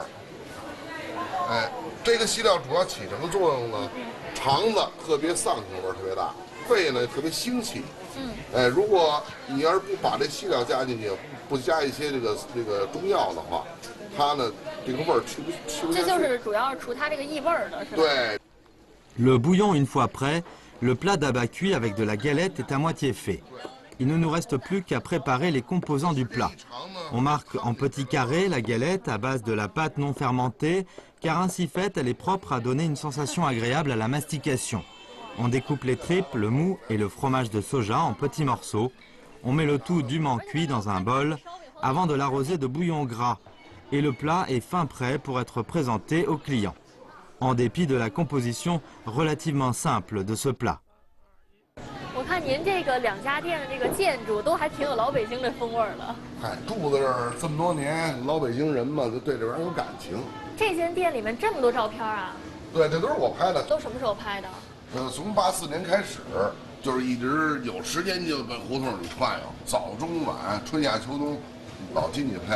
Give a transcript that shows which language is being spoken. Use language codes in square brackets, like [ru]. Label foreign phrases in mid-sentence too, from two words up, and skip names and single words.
[zh] 哎，这个细料主要起什么作用呢？肠子特别丧性味特别大，肺呢特别腥气。哎，如果你要是不把这细料加进去，不加一些这个中药的话，它呢这个味儿去不下去。这就是主要是除它这个异味的，是吧？对。 [fr] Le bouillon une fois prêt, le plat d'abat cuit avec de la galette est à moitié fait. Il ne nous reste plus qu'à préparer les composants du plat. On marque en petits carrés la galette à base de la pâte non fermentée, car ainsi faite, elle est propre à donner une sensation agréable à la mastication. On découpe les tripes, le mou et le fromage de soja en petits morceaux. On met le tout dûment cuit dans un bol avant de l'arroser de bouillon gras. Et le plat est fin prêt pour être présenté aux clients. En dépit de la composition relativement simple de ce plat. [zh] 我看您这个两家店的这个建筑都还挺有老北京的风味的。哎，住在这儿这么多年，老北京人嘛，就对这玩意儿有感情。这间店里面这么多照片啊？对，这都是我拍的。都什么时候拍的？从84年开始，就是一直有时间就在胡同里转悠，早中晚春夏秋冬，老进去拍。